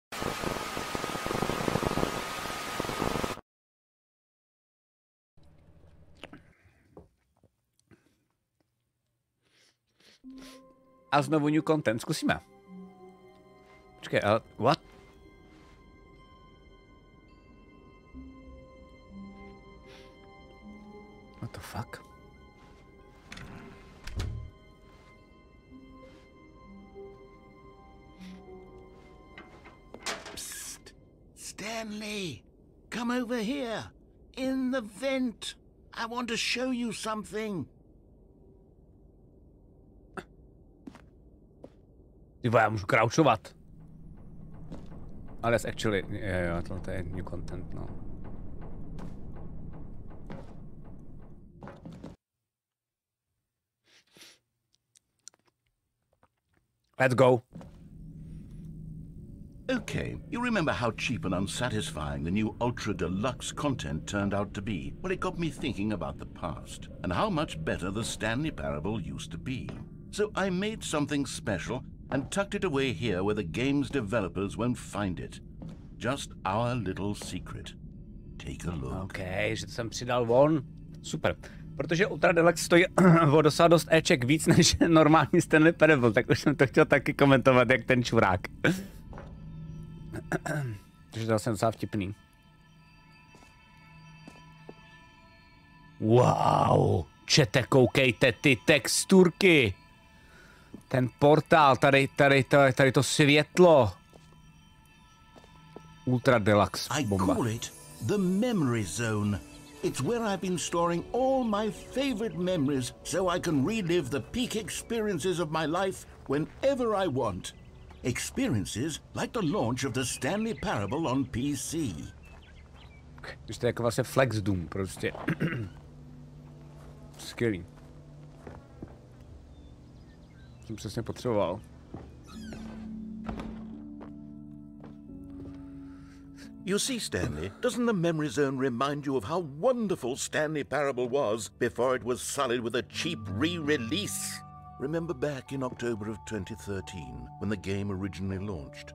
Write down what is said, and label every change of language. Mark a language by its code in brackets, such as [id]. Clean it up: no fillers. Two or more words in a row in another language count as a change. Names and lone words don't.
[cs] A znovu [en] new content, [cs] zkusíme. Počkej, ale [en] what? What the fuck? Psst. Stanley, come over here. In the vent. I want to show you something. [cs] Tyvo, já můžu crouchovat. [en] Ale that's actually, [cs] jo, tohle je [en] new content, [cs] no. [en] Let's go. Okay, you remember how cheap and unsatisfying the new ultra deluxe content turned out to be? Well, it got me thinking about the past and how much better the Stanley Parable used to be. So I made something special and tucked it away here where the game's developers won't find it. Just our little secret. Take a look. [cs] OK, že to jsem přidal von. Super. Protože Ultra Deluxe stojí o docela dost éček víc než normální Stanley Parable, tak už jsem to chtěl taky komentovat, jak ten čurák. Takže to jsem docela vtipný. Wow, čete, koukejte ty texturky. Ten portál, tady to světlo. Ultra Deluxe bomba. [en] I call it the memory zone. It's where I've been storing all my favorite memories so I can relive the peak experiences of my life whenever I want. Experiences like the launch of the Stanley Parable on PC. [cs] Když to je jako vlastně Flex Doom, prostě. Skvělý. Jsem přesně potřeboval. [en] You see, Stanley, doesn't the memory zone remind you of how wonderful Stanley Parable was before it was sullied with a cheap re-release? Remember back in October of 2013, when the game originally launched?